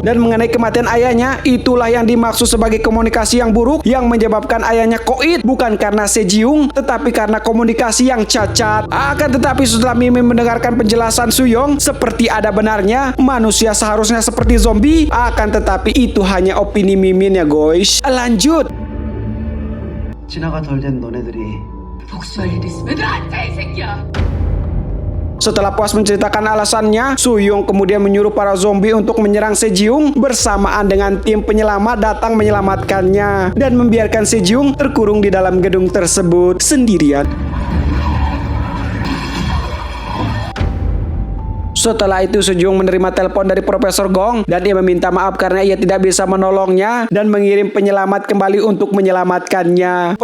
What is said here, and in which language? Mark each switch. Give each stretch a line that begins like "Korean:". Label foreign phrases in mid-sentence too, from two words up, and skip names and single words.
Indonesian: Dan mengenai kematian ayahnya, itulah yang dimaksud sebagai komunikasi yang buruk yang menyebabkan ayahnya koit, bukan karena Sejong tetapi karena komunikasi yang cacat. Akan tetapi setelah Mimin mendengarkan penjelasan Suyong, seperti ada benarnya manusia seharusnya seperti zombie. Akan tetapi itu hanya opini Mimin ya guys. Lanjut.
Korean: 진화가 덜 된 너네들이 복수할 일 있으면 나한테 이 새끼야.
Indonesian: Setelah puas menceritakan alasannya, Suyong kemudian menyuruh para zombie untuk menyerang Sejong bersamaan dengan tim penyelamat datang menyelamatkannya dan membiarkan Sejong terkurung di dalam gedung tersebut sendirian. Setelah itu Sejong menerima telepon dari Profesor Gong dan dia meminta maaf karena ia tidak bisa menolongnya dan mengirim penyelamat kembali untuk menyelamatkannya.